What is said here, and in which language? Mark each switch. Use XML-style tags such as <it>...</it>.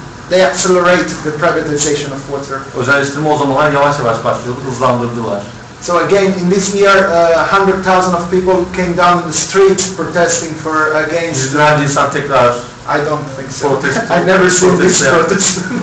<en>They accelerated the privatization of water.</en> <tr>Özelleştirme o zamanlar yavaş yavaş başlıyordu, hızlandırdılar.</tr> <en>So again, in this year, 100,000 of people came down in the streets protesting for against.</en> <tr>Yüzlerce insan tekrar.</tr> <en>I don't think so. I've never seen this protest.</en>